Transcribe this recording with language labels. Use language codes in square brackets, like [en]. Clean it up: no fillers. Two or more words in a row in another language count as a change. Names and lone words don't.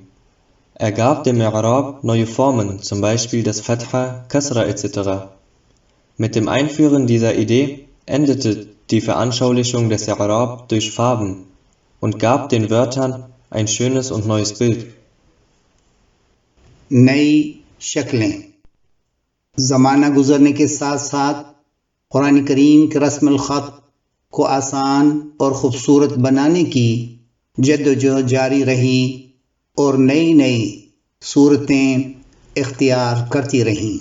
[de] Er gab dem I'rab neue Formen, zum Beispiel das Fatha, Kasra etc. Mit dem Einführen dieser Idee endete die Veranschaulichung des I'rab durch Farben und gab den Wörtern ein schönes und neues Bild. [ur] نئی شکلیں زمانہ گزرنے کے ساتھ ساتھ قرآن کریم کے رسم خط کو آسان اور خوبصورت بنانے کی جدوجہد جاری رہی اور نئی نئی صورتیں اختیار کرتی رہیں.